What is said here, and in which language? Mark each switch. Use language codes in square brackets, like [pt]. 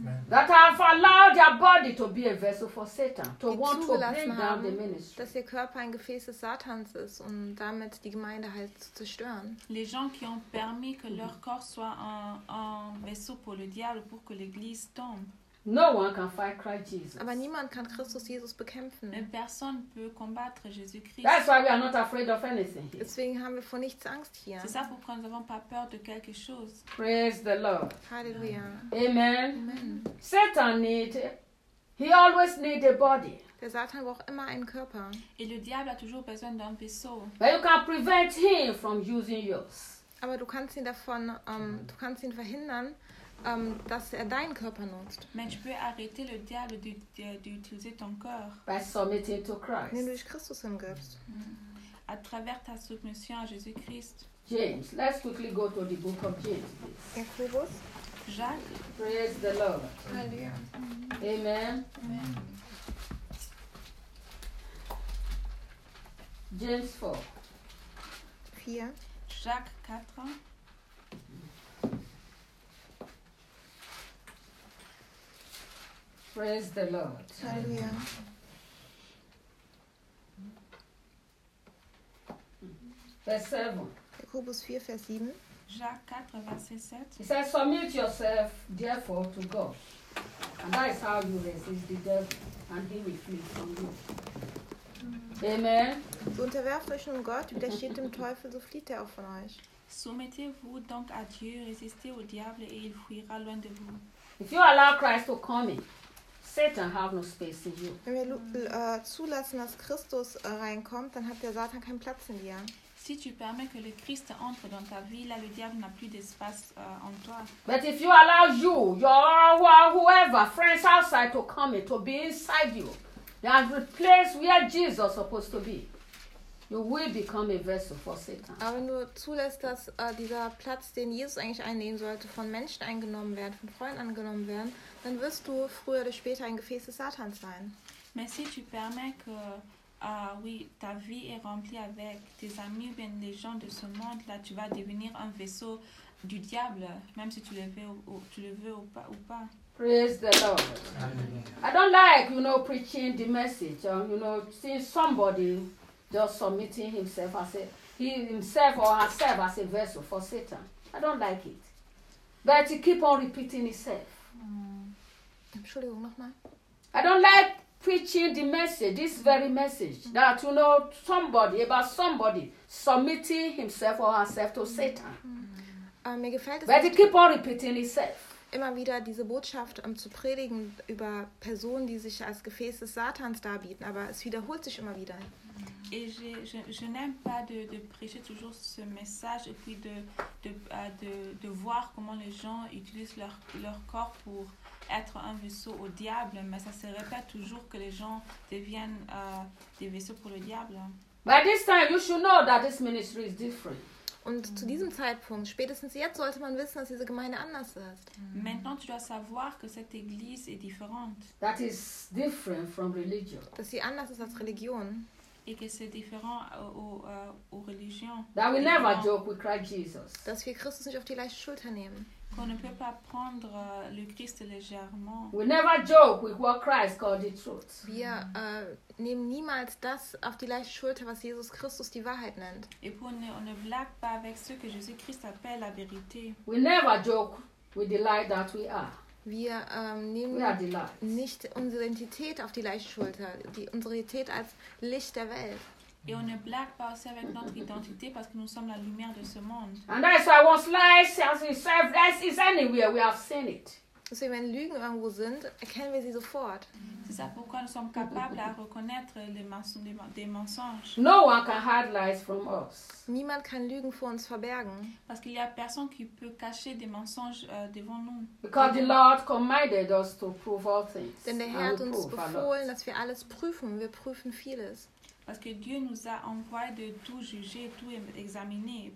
[en] That have allowed their body to be a vessel for Satan, to want to bring down the ministry. [de] Dass ihr Körper ein Gefäß des Satans ist und damit die Gemeinde halt zu zerstören. [fr] Les gens qui ont permis que leur corps soit un vaisseau pour le diable pour que l'église tombe. [en] No one can fight Christ Jesus. [de] Aber niemand kann Christus Jesus bekämpfen. [fr] Personne peut combattre Jésus-Christ. [en] That's why we are not afraid of anything. Here. [de] Deswegen haben wir vor nichts Angst hier. [fr] C'est ça pourquoi nous n'avons pas peur de quelque chose. [en] Praise the Lord. Hallelujah. Amen. Amen. Satan need. He always need a body. [de] Der Satan braucht immer einen Körper. [fr] Et le diable a toujours besoin d'un vaisseau. [en] But you can prevent him from using yours. [de] Aber du kannst ihn davon, du kannst ihn verhindern. Dass er deinen Körper nutzt. [fr] Mais tu peux arrêter le diable d'utiliser ton corps. [en] By submitting to Christ. [de] Wenn du dich Christus hingibst. [fr] À travers ta soumission à Jésus-Christ. [en] James, let's quickly go to the book of James. [fr] Jacques. Jacques. [en] Praise the Lord. Hallelujah. Amen. Amen. James 4. 4. [fr] Jacques 4. [en] Praise the Lord. [fr] Alléluia. [en] Verse 7. [de] Jacobus 4, Vers 7. [fr] Jacques 4, verset 7. [en] It says, submit yourself, therefore, to God. And that is how you resist the devil, and he will flee from you. Amen. [de] So unterwerft euch nun Gott, widersteht dem Teufel, so flieht er auch von euch. [fr] Soumettez-vous donc à Dieu, résistez au diable et il fuira loin de vous. [en] If you allow Christ to come in, Satan have no space in you. [de] Wenn wir zulassen, dass Christus reinkommt, dann hat der Satan keinen Platz in dir. [fr] Si tu permets que le Christ entre dans ta vie, là le diable n'a plus d'espace en toi. [en] But if you allow you, your whoever, friends outside to come in, to be inside you, and the place where Jesus is supposed to be, you will become a vessel for Satan. [de] Aber wenn du zulässt, dass dieser Platz, den Jesus eigentlich einnehmen sollte, von Menschen eingenommen werden, von Freunden angenommen werden, dann wirst du früher oder später ein Gefäß des Satans sein. [fr] Mais si tu permets que ta vie est remplie avec tes amis ou bien les gens de ce monde, là tu vas devenir un vaisseau du diable, même si tu le veux ou pas. [en] Praise the Lord. Amen. I don't like, you know, preaching the message, you know, seeing somebody just submitting himself as himself or herself as a vessel for Satan. I don't like it. But he keep on repeating himself. [de] Entschuldigung, nochmal. [en] I don't like preaching the message, this very message, that, you know, somebody submitting himself or herself to Satan. [de] Mir gefällt es, [en] but he keep on repeating himself. [de] Immer wieder diese Botschaft zu predigen über Personen, die sich als Gefäß des Satans darbieten, aber es wiederholt sich immer wieder. [fr] Et je n'aime pas de prêcher toujours ce message et puis de voir comment les gens utilisent leur corps pour être un vaisseau au diable, mais ça se répète toujours que les gens deviennent des vaisseaux pour le diable. [en] By this time, you should know that this ministry is different. [de] Und zu diesem Zeitpunkt, spätestens jetzt, sollte man wissen, dass diese Gemeinde anders ist. [fr] Maintenant, tu dois savoir que cette église est différente. [en] That is different from religion. [de] Dass sie anders ist als Religion. [fr] Et que c'est différent aux religions. [en] That we never joke with Christ Jesus. [de] Dass wir Christus nicht auf die leichte Schulter nehmen. [fr] Qu'on ne peut pas prendre le Christ légèrement. [en] We never joke with what Christ called the truth. [de] Wir nehmen niemals das auf die leichte Schulter, was Jesus Christus die Wahrheit nennt. [fr] Et puis on ne blague pas avec ce que Jésus Christ appelle la vérité. [en] We never joke with the light that we are. [de] Wir nehmen nicht unsere Identität auf die leichte Schulter, unsere Identität als Licht der Welt. [fr] Et on ne blague pas aussi avec notre identité parce que nous sommes la lumière de ce monde. [en] And that's why once lies as it serves is anywhere we have seen it. [de] Also, wenn Lügen irgendwo sind, erkennen wir sie sofort. [fr] C'est ça pourquoi nous sommes capables à reconnaître des mensonges. [en] No one can hide lies from us. [de] Niemand kann Lügen vor uns verbergen. [fr] Parce qu'il y a personne qui peut cacher des mensonges devant nous. [en] Because the Lord commanded us to prove all things. [de] Denn der Herr hat uns befohlen, dass wir alles prüfen. Wir prüfen vieles. [fr] Parce que Dieu nous a envoyé de tout juger, tout examiner.